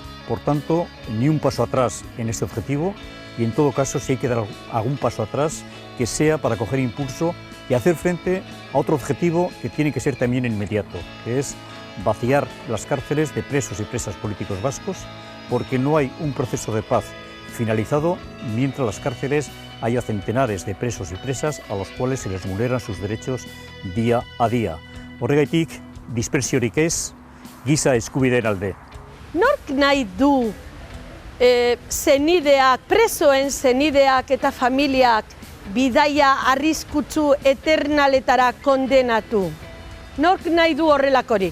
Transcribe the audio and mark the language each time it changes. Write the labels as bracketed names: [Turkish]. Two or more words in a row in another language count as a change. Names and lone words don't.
[Spanish] Por tanto, ni un paso atrás en este objetivo y en todo caso si hay que dar algún paso atrás que sea para coger impulso y hacer frente a otro objetivo que tiene que ser también inmediato, que es vaciar las cárceles de presos y presas políticos vascos, porque no hay un proceso de paz finalizado mientras las cárceles haya centenares de presos y presas a los cuales se les vulneran sus derechos día a día. [Basque] Horregaitik, dispersiorik ez, giza eskubideen alde. Nork nahi du zenideak, presoen zenideak eta familiak bidaia arriskutsu eternaletara kondenatu. Nork nahi du horrelakorik?